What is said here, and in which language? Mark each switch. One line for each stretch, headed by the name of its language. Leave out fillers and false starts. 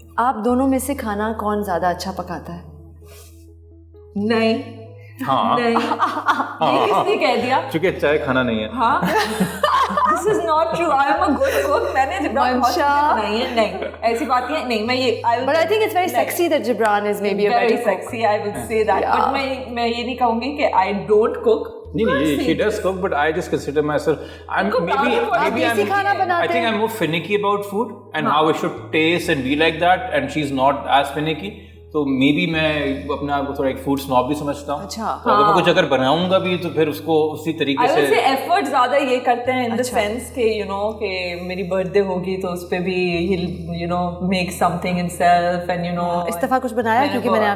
Urdu: آپ دونوں میں سے کھانا کون زیادہ اچھا پکاتا ہے؟ نہیں نہیں کس نے کہہ دیا چونکہ چائے کھانا نہیں ہے.
English: ہاں this is not true, I am a good cook,
Urdu: میں نے جبران بہت بنائی ہے. نہیں ایسی بات نہیں, میں یہ
English: but I think it's very sexy that Jibran is maybe a better cook. Very sexy, I would say that, but
Urdu: میں یہ نہیں کہوں گی کہ
English: I don't cook. نہیں, she does cook, but I just consider myself, maybe I think I'm more finicky about food and how it should taste and be like that, and she's not as finicky.
Urdu: تو may be میں اپنے آپ کو تھوڑا ایک food سنوب بھی سمجھتا ہوں. اچھا. تو اگر میں کچھ اگر بناؤں گا بھی تو پھر اس کو اسی طریقے سے ایفرٹ زیادہ یہ کرتے ہیں ان دا سینس کہ یو نو کہ میری برتھ ڈے ہوگی تو اس پہ بھی you know
English: Make something in self and you know.
Urdu: اس دفعہ کچھ بنایا کیونکہ میں نے